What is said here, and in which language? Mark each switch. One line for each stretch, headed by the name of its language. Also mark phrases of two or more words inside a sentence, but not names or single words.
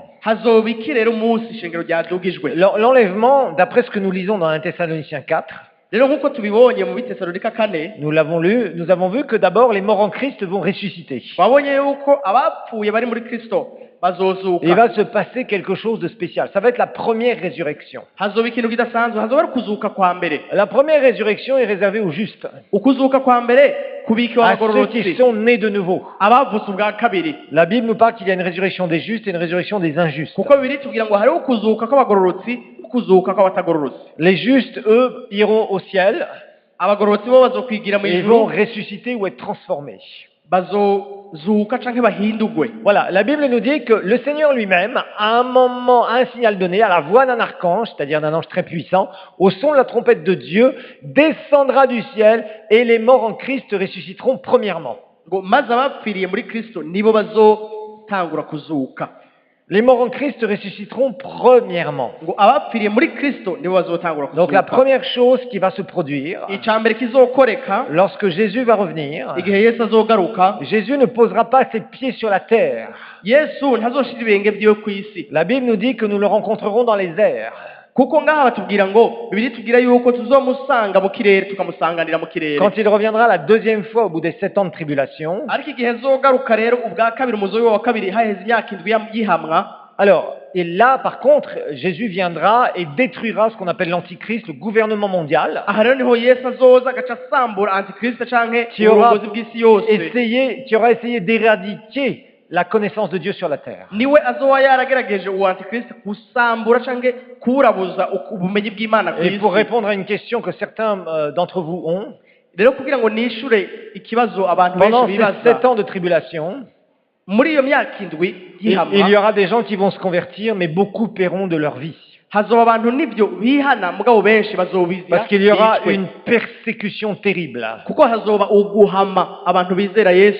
Rundi: hazoba iki rero umunsi ishengero ryadugijwe
French: L'enlèvement, d'après ce que nous lisons dans 1 Thessaloniciens 4,
Rundi: rero nk'uko tubibonye mu bitesalonika 4
French: nous l'avons lu, nous avons vu que d'abord les morts en Christ vont ressusciter.
Rundi: twabonye yuko abapfuye bari muri kristo
French: Il
Rundi: bazozuka
French: va se passer quelque chose de spécial. Ça va être la première résurrection.
Rundi: hazoba ikintu kidasanzwe hazoba ari ukuzuka kwa mbere
French: La première résurrection est réservée aux justes,
Rundi: ukuzuka kwa mbere kubikiwe
French: à ceux qui
Rundi: abagororotsi
French: sont nés de nouveau.
Rundi: abavutse ubwa kabiri
French: La Bible nous parle qu'il y a une résurrection des justes et une résurrection des injustes.
Rundi: kuko bibiri tubwira ngo hariho ukuzuka kw'abagororotsi ukuzuka kw'abatagororotsi
French: Les justes, eux, iront au ciel
Rundi: abagororotsi bo bazokwigira mu
French: et vont
Rundi: ijuru
French: ressusciter ou être transformés.
Rundi: bazozuka canke bahindugwe
French: Voilà, la Bible nous dit que le Seigneur lui-même, à un moment, à un signal donné, à la voix d'un archange, c'est-à-dire d'un ange très puissant, au son de la trompette de Dieu, descendra du ciel et les morts en Christ ressusciteront premièrement.
Rundi: ngo maze abapfiriye muri kristo nibo bazotangura kuzuka
French: Les morts en Christ ressusciteront premièrement.
Rundi: ngo abapfiriye muri kristo nibo bazotangura
French: Donc la
Rundi: kuzuka
French: première chose qui va se produire,
Rundi: icya mbere kizokoreka
French: lorsque Jésus va revenir,
Rundi: igihe yesu azogaruka
French: Jésus ne posera pas ses pieds sur la terre.
Rundi: yesu ntazoshira ibirenge byiwe ku isi
French: La Bible nous dit que nous le rencontrerons dans les airs.
Rundi: kuko ngaha batubwira ngo bibiri tubwira yuko tuzomusanga mu kirere tukamusanganira mu kirere
French: Quand il reviendra la deuxième fois au bout des 7 ans de tribulation,
Rundi: ariko igihe azogaruka rero ubwa kabiri umuzo wa kabiri haheze imyaka indwi yihamwa
French: alors, et là par contre, Jésus viendra et détruira ce qu'on appelle l'Antichrist, le gouvernement mondial,
Rundi: aha rero niho yesu azoza agaca asambura antikristo canke
French: qui aura
Rundi: uburongozi bw'isi yose
French: qui aura essayé d'éradiquer la connaissance de Dieu sur la terre.
Rundi: niwe azoba yaragerageje uwo antikristo gusambura canke kurabuza ubumenyi bw'imana ku
French: Et pour
Rundi: isi
French: répondre à une question que certains d'entre vous ont,
Rundi: rero kugira ngo nishure ikibazo abantu
French: pendant
Rundi: benshi
French: ces 7
Rundi: bibaza
French: ans de tribulation,
Rundi: muri iyo myaka indwi
French: il y
Rundi: yihamwa
French: aura des gens qui vont se convertir, mais beaucoup paieront de leur vie.
Rundi: hazoba abantu nibyo bihana mugabo benshi bazobizira
French: Parce qu'il y aura
Rundi: bicwe.
French: une persécution terrible
Rundi: kuko hazoba uguhama abantu bizera yesu